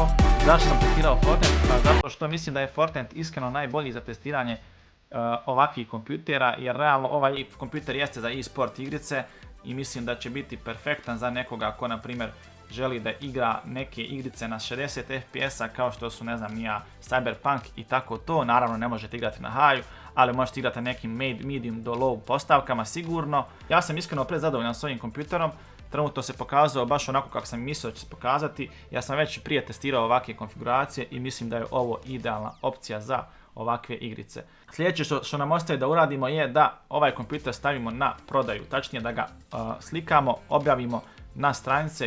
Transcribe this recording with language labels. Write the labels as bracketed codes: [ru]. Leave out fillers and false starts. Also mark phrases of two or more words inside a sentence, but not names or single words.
[bs] Zašto sam testirao Fortnite? Pa zato što mislim da je Fortnite iskreno najbolji za testiranje ovakvih kompjutera, jer realno ovaj kompjuter jeste za e-sport igrice i mislim da će biti perfektan za nekoga ko na primjer želi da igra neke igrice na 60 fps-a kao što su, ne znam ni ja, Cyberpunk i tako to. Naravno ne možete igrati na high, ali možete igrati na nekim medium do low postavkama sigurno. Ja sam iskreno prezadovoljan s ovim kompjuterom, trenutno se pokazao baš onako kako sam mislio da će se pokazati. Ja sam već prije testirao ovakve konfiguracije i mislim da je ovo idealna opcija za ovakve igrice. Sljedeće što nam ostaje da uradimo je da ovaj kompjuter stavimo na prodaju, tačnije da ga slikamo, objavimo na stranice.